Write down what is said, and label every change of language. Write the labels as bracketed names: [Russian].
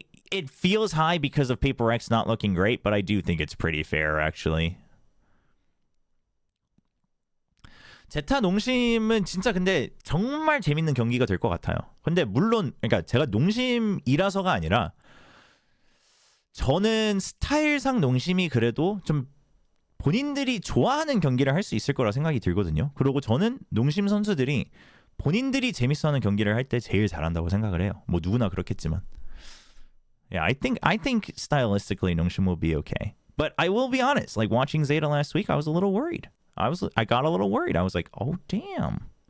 [English] It feels high because of Paper X not looking great, but I do think it's pretty fair, actually. [Korean] 제타 농심은 진짜 근데 정말 재밌는 경기가 될 것 같아요. 근데 물론 그러니까 제가 농심이라서가 아니라 저는 스타일상 농심이 그래도 좀 본인들이 좋아하는 경기를 할 수 있을 거라 생각이 들거든요. 그리고 저는 농심 선수들이 본인들이 재밌어하는 경기를 할 때 제일 잘한다고 생각을 해요. 뭐 누구나 그렇겠지만. [English] Yeah, I think stylistically 농심 will be okay. But I will be honest, like watching Zeta last week, I was a little worried. I got a little worried. I was like, oh damn.